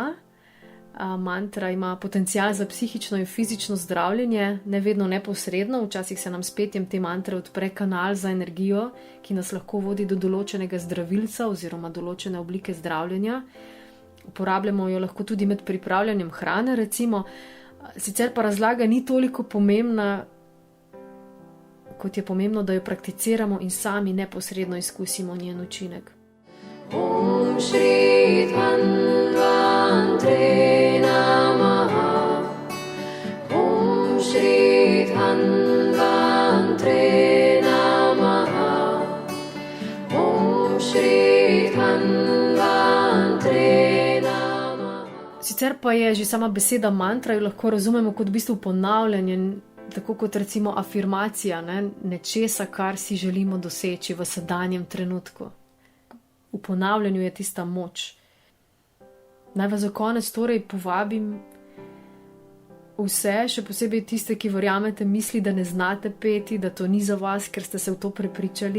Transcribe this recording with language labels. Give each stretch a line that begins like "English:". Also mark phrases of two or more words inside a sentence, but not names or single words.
Slovenian: Mantra ima potencial za psihično in fizično zdravljenje, ne vedno neposredno, včasih se nam s petjem te mantre odpre kanal za energijo, ki nas lahko vodi do določenega zdravilca oziroma določene oblike zdravljenja. Uporabljamo jo lahko tudi med pripravljanjem hrane, recimo. Sicer pa razlaga ni toliko pomembna, kot je pomembno, da jo prakticiramo in sami neposredno izkusimo njen učinek.
Sanskrit: ॐ श्री धन्वन्तरये नमः. ॐ श्री धन्वन्तरये नमः. ॐ श्री धन्वन्तरये नमः.
Slovenian: Sicer pa je že sama beseda mantra, jo lahko razumemo kot v bistvu ponavljanje, tako kot recimo afirmacija, nečesa, kar si želimo doseči v sedanjem trenutku. V ponavljanju je tista moč. Naj vas za konec torej povabim vse, še posebej tiste, ki verjamete misli, da ne znate peti, da to ni za vas, ker ste se v to prepričali.